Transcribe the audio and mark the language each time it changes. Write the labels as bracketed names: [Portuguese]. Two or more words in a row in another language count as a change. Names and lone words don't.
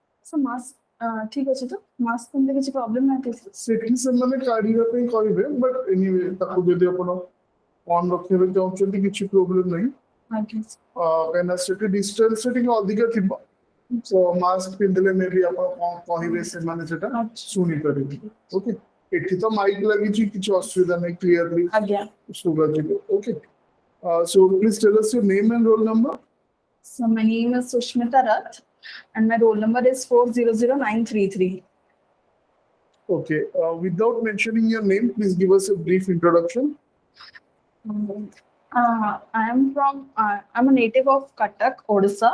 [English] So mask [Odia] ठीक ଅଛି ତ mask ପିନ୍ଧିଲେ କିଛି problem ନାହିଁ ତ? ସେଠି ସେମାନେ କାଢିବା ପାଇଁ କହିବେ [English] but anyway [Odia] ତାକୁ ଯଦି ଆପଣ on ରଖିବା ପାଇଁ ଚାହୁଁଛନ୍ତି କିଛି problem ନାହିଁ। ଆଜ୍ଞା। କାହିଁକିନା ସେଠି distance ଟିକେ ଅଧିକ ଥିବ [English] so mask [Odia] ପିନ୍ଧିଲେ ମେ ବି ଆପଣ କଣ କହିବେ ସେମାନେ ସେଟା ଶୁଣିପାରିବେ। ଓକେ ଏଠି ତ ମାଇକ୍ ଲାଗିଛି କିଛି ଅସୁବିଧା ନାହିଁ କ୍ଲିୟରଲି ଆଜ୍ଞା। ଶୁଭାଯିବ। [English] ଓକେ so please tell us your name and roll number. So my name is Susmita-Aarohan and my roll number is 400933. Okay, without mentioning your name, please give us a brief introduction. I'm a native of Cuttack, Odisha.